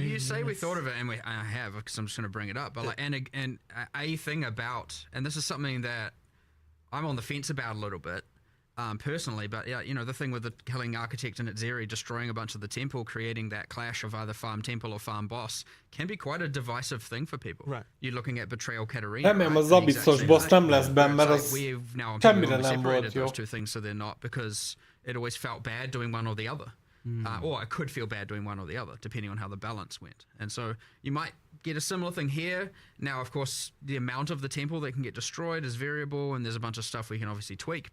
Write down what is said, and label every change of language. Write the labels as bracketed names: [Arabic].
[English] You say we thought of it, and I have, because I'm just going to bring it up. But like, and a thing about, and this is something that I'm on the fence about a little bit. Personally, but the thing with the killing architect and Zeri destroying a bunch of the temple, creating that clash of either farm temple or farm boss, can be quite a divisive thing for people. Right. You're looking at Betrayal Katarina. [Hungarian] Remélem az Abyssos boss nem lesz benn, mert az [English] We've now [Hungarian] semmire nem volt [English] separated [Hungarian] jó. [English] those two things, so they're not, because it always felt bad doing one or the other. Or it could feel bad doing one or the other, depending on how the balance went. And so you might get a similar thing here. Now, of course, the amount of the temple that can get destroyed is variable, and there's a bunch of stuff we can obviously tweak.